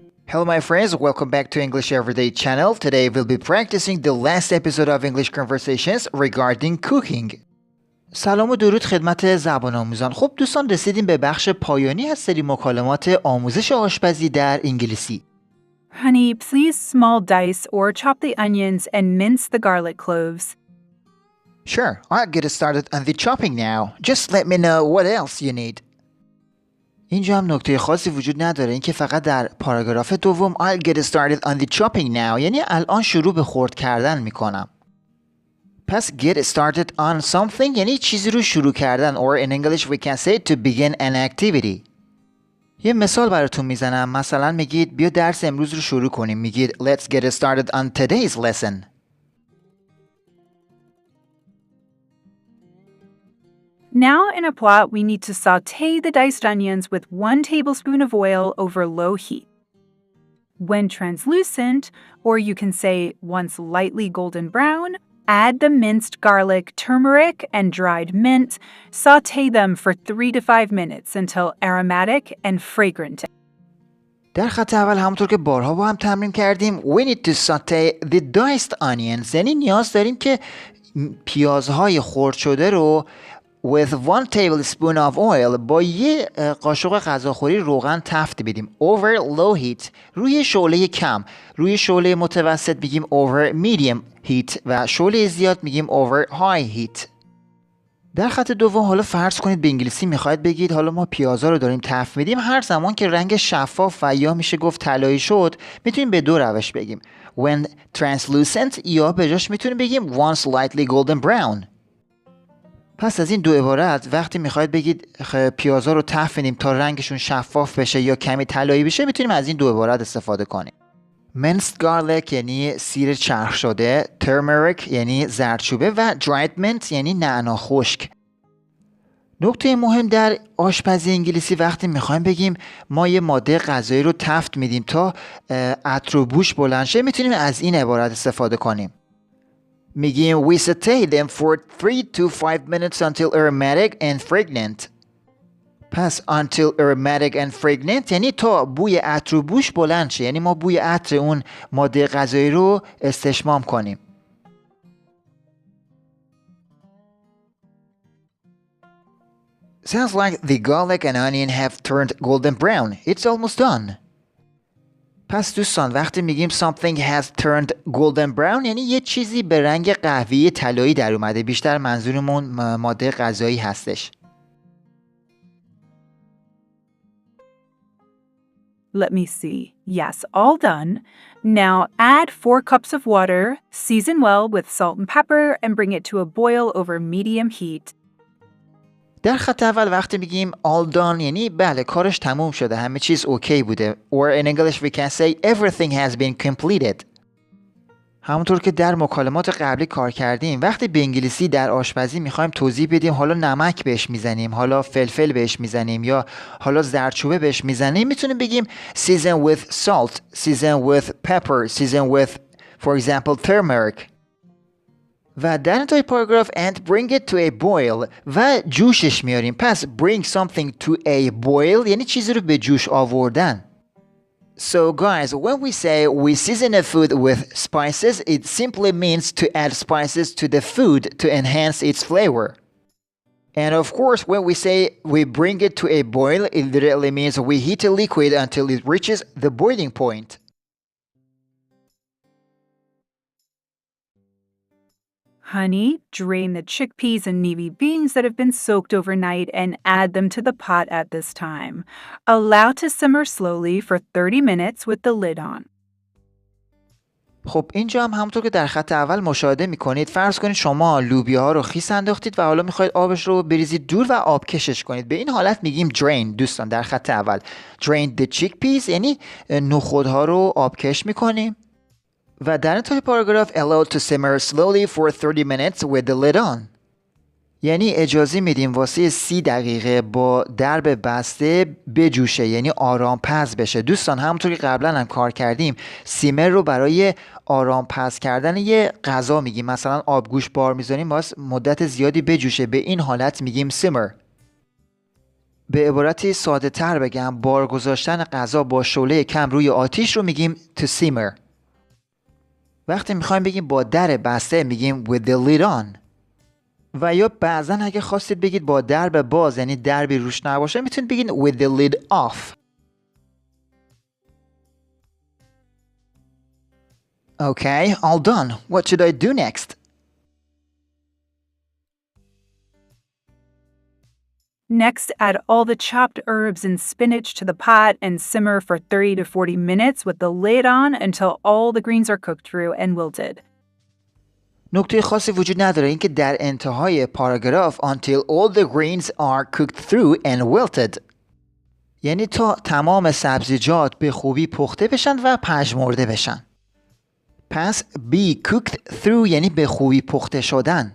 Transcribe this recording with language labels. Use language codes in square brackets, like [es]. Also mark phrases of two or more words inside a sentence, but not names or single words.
[en] Hello my friends, welcome back to English Everyday channel. Today we'll be practicing the last episode of English conversations regarding cooking. [fa] سلام و درود خدمت زبان آموزان. خب دوستان رسیدیم به بخش پایانی از سری مکالمات آموزش آشپزی در انگلیسی. [en] Honey, please small dice or chop the onions and mince the garlic cloves. Sure, I'll get started on the chopping now. Just let me know what else you need. [fa] اینجا هم نکته خاصی وجود نداره، این که فقط در پاراگراف دوم [en] I'll get started on the chopping now [fa] یعنی الان شروع به خرد کردن میکنم. [en] پس get started on something [fa] یعنی چیزی رو شروع کردن [en] or in English we can say to begin an activity. [fa] یه مثال براتون میزنم، مثلا میگید بیا درس امروز رو شروع کنیم، میگید [en] let's get started on today's lesson. Now in a pot, we need to sauté the diced onions with 1 tablespoon of oil over low heat. When translucent, or you can say once lightly golden brown, add the minced garlic, turmeric, and dried mint. Sauté them for 3 to 5 minutes until aromatic and fragrant. [fa] در خط اول همونطور که بارها با هم تمرین کردیم [en] we need to saute the diced onions [fa] یعنی نیاز داریم که پیازهای خرد شده رو [en] with 1 tablespoon of oil [fa] با یه قاشق غذاخوری روغن تفت بدیم [en] over low heat [fa] روی شعله کم، روی شعله متوسط میگیم [en] over medium heat [fa] و شعله زیاد میگیم [en] over high heat. [fa] در خط دوم حالا فرض کنید به انگلیسی میخواید بگید حالا ما پیازا رو داریم تفت میدیم، هر زمان که رنگ شفاف و یا میشه گفت طلایی شد میتونیم به دو روش بگیم [en] when translucent [fa] یا به جاش میتونیم بگیم [en] once slightly golden brown. [fa] پس از این دو عبارت وقتی میخواید بگید پیازا رو تفت بدیم تا رنگشون شفاف بشه یا کمی طلایی بشه میتونیم از این دو عبارت استفاده کنیم. [en] minced garlic [fa] یعنی سیر چرخ شده، turmeric یعنی زردچوبه و [en] dried mint [fa] یعنی نعنا خشک. نکته مهم در آشپزی انگلیسی وقتی میخوایم بگیم ما یه ماده غذایی رو تفت میدیم تا عطر و بوش بلند شه میتونیم از این عبارت استفاده کنیم. [en] میگیم we saute them for 3 to 5 minutes until aromatic and fragrant. [fa] پس [en] until aromatic and fragrant [fa] یعنی تا بوی عطر و بوش بلند شه، یعنی ما بوی عطر اون ماده غذایی رو استشمام کنیم. [en] Sounds like the garlic and onion have turned golden brown. It's almost done. [fa] پس دوستان وقتی میگیم [en] something has turned golden brown [fa] یعنی یه چیزی به رنگ قهوه‌ای طلایی در اومده، بیشتر منظورمون ماده غذایی هستش. [en] Let me see. Yes, all done. Now add 4 cups of water, season well with salt and pepper, and bring it to a boil over medium heat. [fa] در خط اول وقتی میگیم [en] all done [fa] یعنی بله کارش تموم شده، همه چیز اوکی بوده. [en] Or in English we can say everything has been completed. [fa] همونطور که در مکالمات قبلی کار کردیم وقتی به انگلیسی در آشپزی میخوایم توضیح بدیم حالا نمک بهش میزنیم، حالا فلفل بهش میزنیم یا حالا زردچوبه بهش میزنیم میتونیم بگیم [en] season with salt, season with pepper, season with for example turmeric. [fa] و در انتهای پاراگراف [en] and bring it to a boil [fa] و جوشش میاریم. پس [en] bring something to a boil [fa] یعنی چیزی رو به جوش آوردن. [en] So guys, when we say we season a food with spices, it simply means to add spices to the food to enhance its flavor. And of course, when we say we bring it to a boil, it literally means we heat a liquid until it reaches the boiling point. Honey, drain the chickpeas and navy beans that have been soaked overnight and add them to the pot at this time. Allow to simmer slowly for 30 minutes with the lid on. [fa] خب اینجا هم همونطور که در خط اول مشاهده میکنید فرض کنید شما لوبیا ها رو خیس انداختید و حالا میخواید آبش رو بریزید دور و آب کشش کنید. به این حالت میگیم drain دوستان در خط اول. [en] Drain the chickpeas [fa] یعنی نخودها رو آبکش میکنیم. و در انتهای پاراگراف [en] allow to simmer slowly for 30 minutes with the lid on [fa] یعنی اجازه میدیم واسه 30 دقیقه با درب بسته بجوشه یعنی آرام پز بشه. دوستان همونطور که قبلا هم کار کردیم سیمر رو برای آرام پز کردن یه غذا میگیم، مثلا آبگوش بار میذاریم واسه مدت زیادی بجوشه، به این حالت میگیم simmer. به عبارتی ساده تر بگم بار گذاشتن غذا با شعله کم روی آتیش رو میگیم [en] to simmer. [fa] وقتی میخوایم بگیم با در بسته میگیم [en] with the lid on. [fa] و یا بعضا اگه خواستید بگید با درب باز یعنی دربی روش نباشه میتونید بگید [en] with the lid off. Okay, all done. What should I do next? Next, add all the chopped herbs and spinach to the pot and simmer for 30 to 40 minutes with the lid on until all the greens are cooked through and wilted. [fa] نکته خاصی وجود نداره اینکه در انتهای پاراگراف [en] until all the greens are cooked through and wilted [fa] یعنی تا تمام سبزیجات به خوبی پخته بشن و پژمرده بشن. پس [en] be cooked through [fa] یعنی به خوبی پخته شدن.